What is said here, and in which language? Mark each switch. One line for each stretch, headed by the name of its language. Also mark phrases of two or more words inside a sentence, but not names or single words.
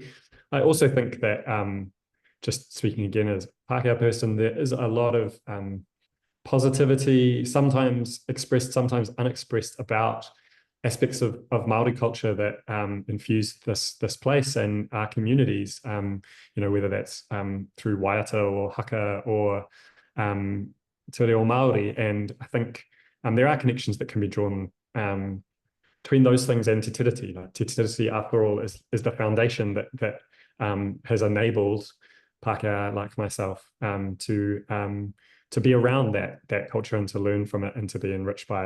English: I also think that, just speaking again as a Pākehā person, there is a lot of positivity, sometimes expressed, sometimes unexpressed, about aspects of Māori culture that infuse this place and our communities, whether that's through waiata or haka or
Māori: te reo Māori.
English: And I think there are connections that can be drawn between those things and Te Tiriti. Te Tiriti, after all, is the foundation that has enabled Pākehā like myself to be around that culture and to learn from it and to be enriched by it.